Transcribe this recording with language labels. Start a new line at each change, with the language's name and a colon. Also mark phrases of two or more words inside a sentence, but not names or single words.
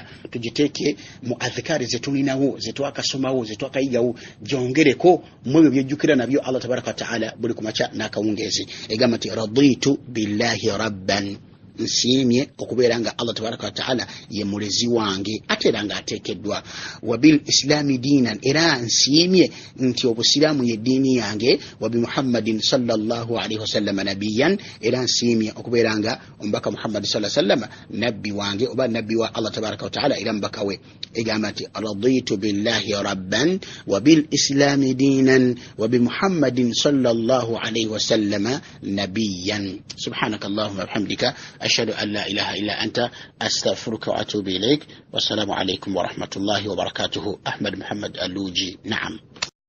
Ganda: Tugiteeke mu adhikari zetulinawo zetwakasomawo zetwakayigawo gyongereko mu ebyo byejjukira nabyo
Arabic: الله تبارك وتعالى
Ganda: buli kumaca n'akawungeezi. Egamba nti
Arabic: رضيت بالله ربا,
Ganda: nsiimye okubeera nga
Arabic: الله تبارك وتعالى
Ganda: ye mulezi wange ate era nga ateekeddwa.
Arabic: وبالإسلام دينا,
Ganda: era nsiimye nti obusiraamu ye ddiini yange.
Arabic: وبمحمد صلى الله عليه وسلم نبيا,
Ganda: era nsiimye okubeera nga omubaka Muhammad
Arabic: صلى الله عليه وسلم
Ganda: nabbi wange oba nabbi wa
Arabic: الله تبارك وتعالى
Ganda: era mubaka we. Egamba nti
Arabic: رضيت بالله ربا وبالإسلام دينا وبمحمد صلى الله عليه وسلم نبيا. سبحانك اللهم وبحمدك أشهد أن لا إله إلا أنت أستغفرك وأتوب إليك. والسلام عليكم ورحمة الله وبركاته. أحمد محمد اللوجي. نعم.